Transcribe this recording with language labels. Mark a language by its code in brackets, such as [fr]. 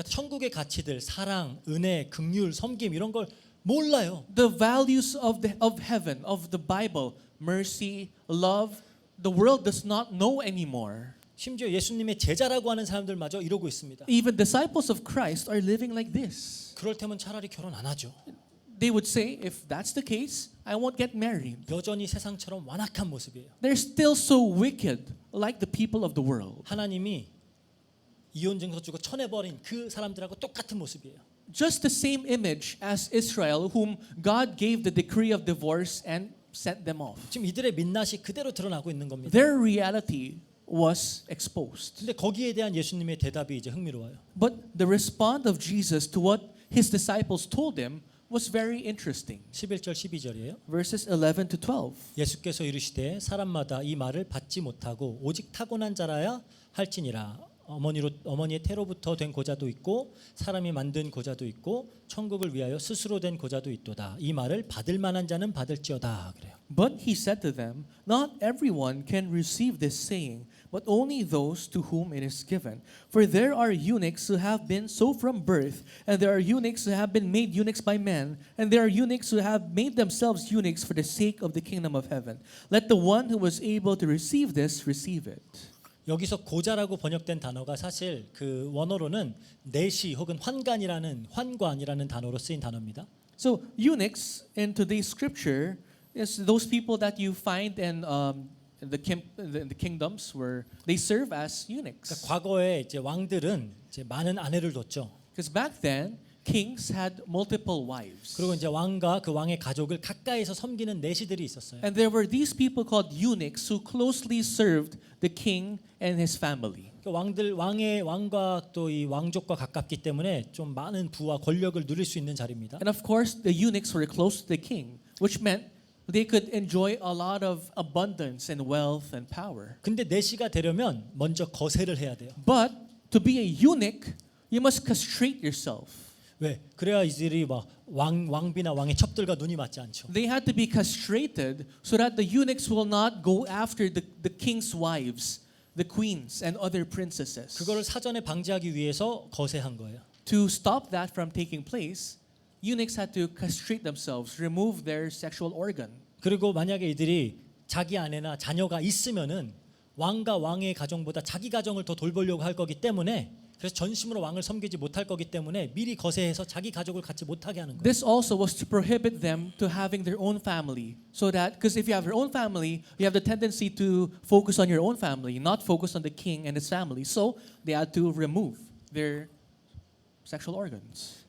[ko] 그러니까 천국의 가치들, 사랑, 은혜, 긍휼, 섬김 이런 걸 몰라요. [en] The values of heaven, of the Bible, mercy, love, the world does not know anymore. [ko] 심지어 예수님의 제자라고 하는 사람들마저 이러고 있습니다. [en] Even disciples of Christ are living like this. [ko] 그럴 테면 차라리 결혼 안 하죠. [en] They would say, if that's the case, I won't get married. [ko] 여전히 세상처럼 완악한 모습이에요. [en] They're still so wicked, like the people of the world. [ko] 하나님이 이혼 증서 주고 쳐내버린 그 사람들하고 똑같은 모습이에요. [en] Just the same image as Israel, whom God gave the decree of divorce and sent them off. [ko] 지금 이들의 민낯이 그대로 드러나고 있는 겁니다. [en] Their reality was exposed. [ko] 근데 거기에 대한 예수님의 대답이 이제 흥미로워요. [en] But the response of Jesus to what his disciples told him was very interesting. [ko] 11절 12절이에요. [en] Verses 11 to 12. [ko] 예수께서 이르시되 사람마다 이 말을 받지 못하고 오직 타고난 자라야 할지니라. 어머니의 태로부터 된 고자도 있고 사람이 만든 고자도 있고 천국을 위하여 스스로 된 고자도 있도다. 이 말을 받을 만한 자는 받을지어다. 그래요. [en] But he said to them, not everyone can receive this saying, but only those to whom it is given. For there are eunuchs who have been so from birth, and there are eunuchs who have been made eunuchs by men, and there are eunuchs who have made themselves eunuchs for the sake of the kingdom of heaven. Let the one who was able to receive this receive it. [ko] 여기서 고자라고 번역된 단어가 사실 그 원어로는 내시 혹은 환관이라는 단어로 쓰인 단어입니다. [en] So eunuchs in today's scripture is those people that you find in the kingdoms where they serve as eunuchs. [ko] 그러니까 과거에 이제 왕들은 이제 많은 아내를 뒀죠. [en] Because back then kings had multiple wives. [ko] 그리고 이제 왕과 그 왕의 가족을 가까이서 섬기는 내시들이 있었어요. [en] And there were these people called eunuchs who closely served the king and his family. [ko] 왕과 또 이 왕족과 가깝기 때문에 좀 많은 부와 권력을 누릴 수 있는 자리입니다. [en] And of course, the eunuchs were close to the king, which meant they could enjoy a lot of abundance and wealth and power. [ko] 근데 내시가 되려면 먼저 거세를 해야 돼요. [en] But to be a eunuch, you must castrate yourself. [ko] 왜? 그래야 이들이 막 왕비나 왕의 첩들과 눈이 맞지 않죠. [en] They had to be castrated so that the eunuchs will not go after the king's wives, the queens and other princesses. [ko] 그거를 사전에 방지하기 위해서 거세한 거예요. [en] To stop that from taking place, eunuchs had to castrate themselves, remove their sexual organ. [ko] 그리고 만약에 이들이 자기 아내나 자녀가 있으면은 왕과 왕의 가정보다 자기 가정을 더 돌보려고 할 거기 때문에 그래서 전심으로 왕을 섬기지 못할 거기 때문에 미리 거세해서 자기 가족을 갖지 못하게 하는 거예요. [en] This also was to prohibit them to having their own family, so that because if you have your own family, you have the tendency to focus on your own family, not focus on the king and his family. So they had to remove their sexual organs.